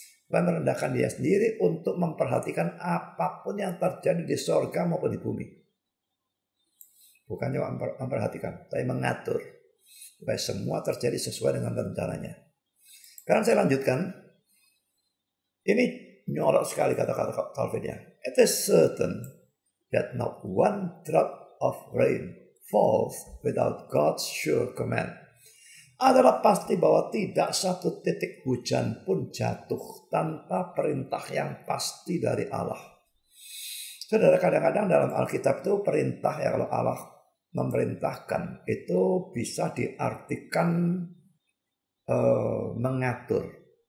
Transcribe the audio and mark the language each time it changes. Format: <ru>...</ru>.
<id>Dan merendahkan dia sendiri untuk memperhatikan apapun yang terjadi di sorga maupun di bumi. Bukannya memperhatikan, tapi mengatur. Supaya semua terjadi sesuai dengan rencananya. Sekarang saya lanjutkan. Ini nyorok sekali kata-kata Calvin ya.</id> <en>It is certain that not one drop of rain falls without God's sure command.</en> <id>Adalah pasti bahwa tidak satu titik hujan pun jatuh tanpa perintah yang pasti dari Allah. Saudara, kadang-kadang dalam Alkitab itu perintah ya, kalau Allah memerintahkan itu bisa diartikan mengatur.</id>